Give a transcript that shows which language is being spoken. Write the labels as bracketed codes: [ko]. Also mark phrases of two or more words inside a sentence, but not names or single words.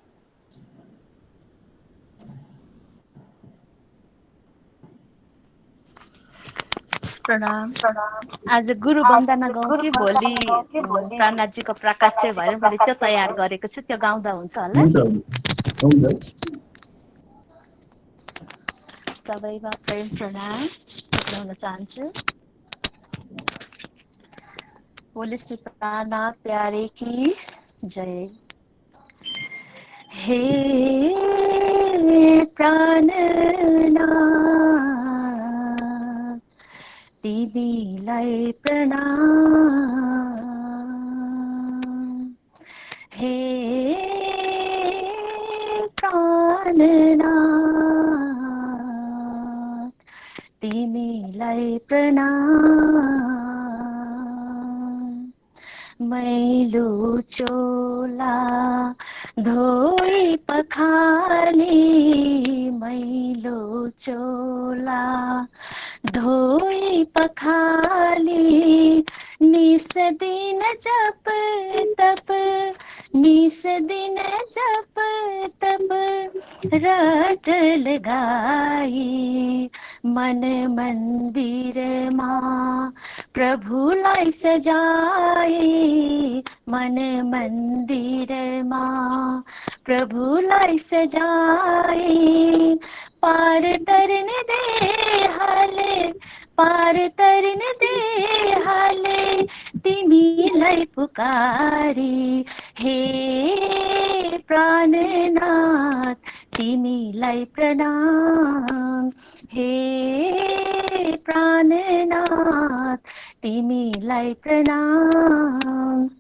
[ne] प्रणाम। आज गुरु वन्दना गाउँ कि भोलि प्राणनाथजीको प्राकट्य भएर मैले त्यो तयार गरेको छु, त्यो गाउँदा हुन्छ होला? सबैमा प्रेम प्रणाम गर्न चाहन्छु। [hi] बोले श्री प्राणनाथ प्यारे की जय। [ne] हे प्राणनाथ तिमीलाई प्रणाम। हे प्राणनाथ तिमीलाई प्रणाम। मैलो चोला धोई पखाली, मैलो चोला धोई पखाली, निस दिन जप तप, निस दिन जप तप रट लगाई, मन मन्दिरमा प्रभुलाई सजाई, मन मन्दिरमा प्रभुलाई सजाई, पार तरन दे हाले, पार तरन दे हाले तिमीलाई पुकारी। हे प्राणनाथ तिमीलाई प्रणाम। हे प्राणनाथ तिमीलाई प्रणाम।